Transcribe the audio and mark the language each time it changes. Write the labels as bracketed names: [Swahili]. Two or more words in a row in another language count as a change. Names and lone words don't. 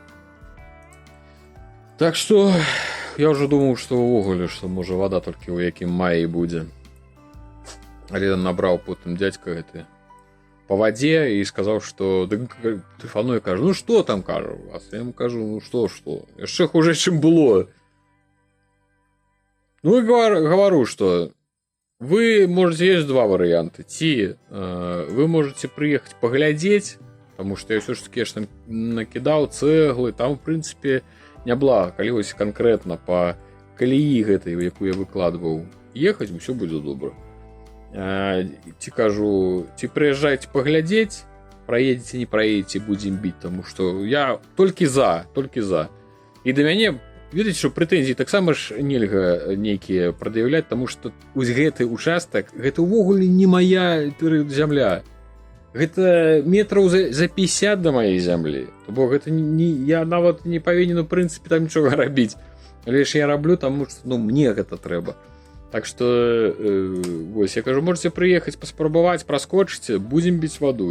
[Belarusian] Так што я ўжо думаў, што ўвогуле, што можа вада толькі ў якім маі будзе. Але набраў потым дзядзька гэты па вадзе і сказаў, што тэлефануе, кажа, ну што там, кажа, у вас? Я яму кажу, ну што, яшчэ хуже, чым было. [Russian] Ну, и говорю, что вы можете, есть два варианта. Вы можете приехать поглядеть, потому что я все-таки накидал цеглы, там, в принципе, не блага, коли ось конкретно [Belarusian] по колеи гэтай, якую [Russian] я выкладывал, ехать, все будет добро. [Belarusian] Ти кажу, [Russian] приезжайте поглядеть, проедете, не проедете, будем бить, потому что я только за. И до меня, видите, что претензии [Belarusian] таксама ж нельга нейкія прад'яўляць, таму што вось гэты участак, гэта ўвогуле не моя земля. Гэта метраў за 50 да маёй зямлі. То бок гэта я нават не павінен у прынцыпе там нічога рабіць. Але ж я раблю, таму што мне гэта трэба. Так што вось я кажу, можете прыехаць паспрабаваць, праскочыце, будзем біць ваду.